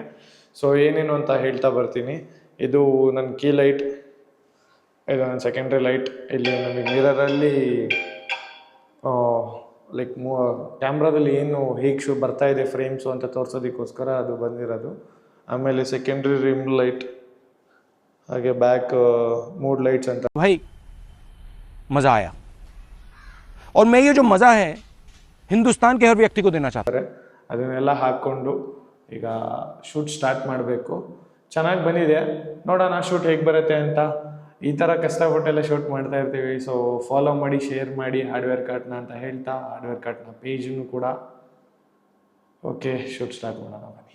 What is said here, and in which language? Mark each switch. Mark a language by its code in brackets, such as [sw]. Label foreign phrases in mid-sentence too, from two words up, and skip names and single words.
[kn] ಸೊ ಏನೇನು ಅಂತ ಹೇಳ್ತಾ ಬರ್ತೀನಿ. ಇದು ನನ್ನ [en] key light, [kn] ಇದು ನನ್ನ [en] secondary light. [kn] ಇಲ್ಲಿ ನಮಗೆ ಮಿರರಲ್ಲಿ ಲೈಕ್ ಕ್ಯಾಮ್ರಾದಲ್ಲಿ ಏನು ಹೇಗೆ ಬರ್ತಾ ಇದೆ ಫ್ರೇಮ್ಸು ಅಂತ ತೋರಿಸೋದಕ್ಕೋಸ್ಕರ ಅದು ಬಂದಿರೋದು. ಆಮೇಲೆ [en] secondary rim light, [kn] ಹಾಗೆ [en] back mood lights [kn] ಅಂತ [hi] भाई मज़ा आया और मैं ये जो मज़ा है हिंदुस्तान के हर व्यक्ति को देना चाहता हूँ. [kn] ಅದನ್ನೆಲ್ಲ ಹಾಕ್ಕೊಂಡು ಈಗ [en] shoot start [kn] ಮಾಡಬೇಕು. ಚೆನ್ನಾಗಿ ಬಂದಿದೆ, ನೋಡೋಣ ಶೂಟ್ ಹೇಗೆ ಬರುತ್ತೆ ಅಂತ. ಈ ಥರ ಕಷ್ಟಪಟ್ಟೆಲ್ಲ ಶೂಟ್ ಮಾಡ್ತಾ ಇರ್ತೀವಿ. [en] so follow [kn] ಮಾಡಿ, ಶೇರ್ ಮಾಡಿ ಹಾರ್ಡ್ವೇರ್ ಕಾರ್ಟ್ನ ಅಂತ ಹೇಳ್ತಾ, ಹಾರ್ಡ್ವೇರ್ ಕಾರ್ಟ್ನ ಪೇಜನ್ನು ಕೂಡ. ಓಕೆ, [en] shoot start [kn] ಮಾಡೋಣ ಬನ್ನಿ.